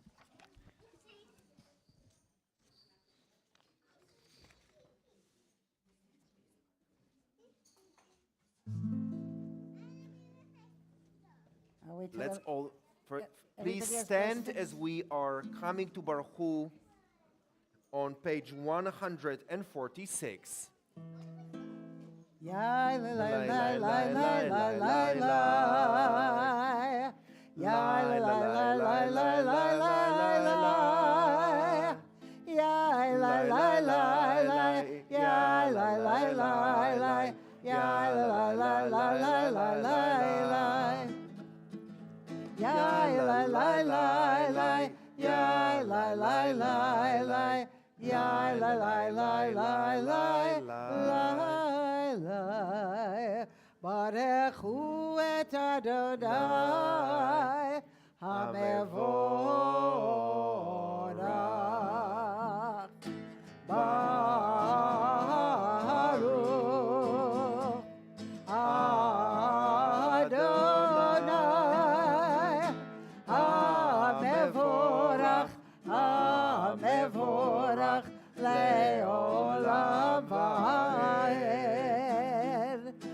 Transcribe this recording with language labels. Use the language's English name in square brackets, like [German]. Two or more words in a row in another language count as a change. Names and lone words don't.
[English] Let's all please stand as we are coming to Baruch Hu on page 146. Ya la la la la la la la la. Ya la la la la la la la la. Ya la la la la. Ya la la la la. Ya la la la la la la la. Ya la la la la. Ya la la la la. Ya la la la la la. [Hebrew] ברכו את אדני המבורך. ברוך אדני המבורך המבורך לעולם ועד.